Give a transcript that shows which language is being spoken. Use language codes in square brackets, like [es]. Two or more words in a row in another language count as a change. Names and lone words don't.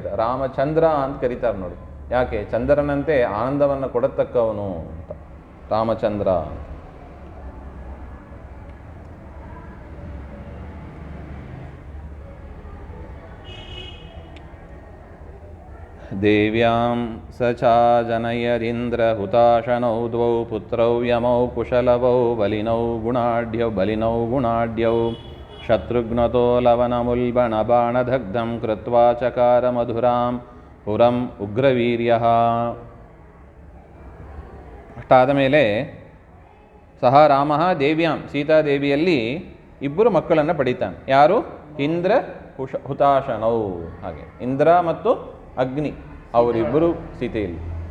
[kn] ರಾಮಚಂದ್ರ ಅಂತ ಕರೀತಾರೆ ನೋಡಿ. ಯಾಕೆ? ಚಂದ್ರನಂತೆ ಆನಂದವನ್ನು ಕೊಡತಕ್ಕವನು ಅಂತ ರಾಮಚಂದ್ರ. [sa] ದೇವ್ಯಾಂ ಸ ಚ ಜನಯರೀಂದ್ರ ಹುತಾಶನೌ ದ್ವೌ ಪುತ್ರೌ ಯಮೌ ಕುಶಲವೌ ಬಲಿನೌ ಗುಣಾಢ್ಯೌ ಶತ್ರುಘ್ನತೋ ಲವನಮುಲ್ಬಣ ಬಾಣದಗ್ಧಂ ಕೃತ್ವಾ ಚಕಾರ ಮಧುರಾಂ ಪುರಂ ಉಗ್ರವೀರ್ಯಃ. [kn] ಅಷ್ಟಾದ ಮೇಲೆ ಸಹ ರಾಮ ದೇವ್ಯಾಂ, ಸೀತಾದೇವಿಯಲ್ಲಿ ಇಬ್ಬರು ಮಕ್ಕಳನ್ನು ಪಡಿತಾನೆ. ಯಾರು? [sa] ಇಂದ್ರ ಹುತಾಶನೌ. [kn] ಹಾಗೆ ಇಂದ್ರ ಮತ್ತು ಅಗ್ನಿ ಅವರಿಬ್ಬರು ಸೀತೆಯಲ್ಲಿ.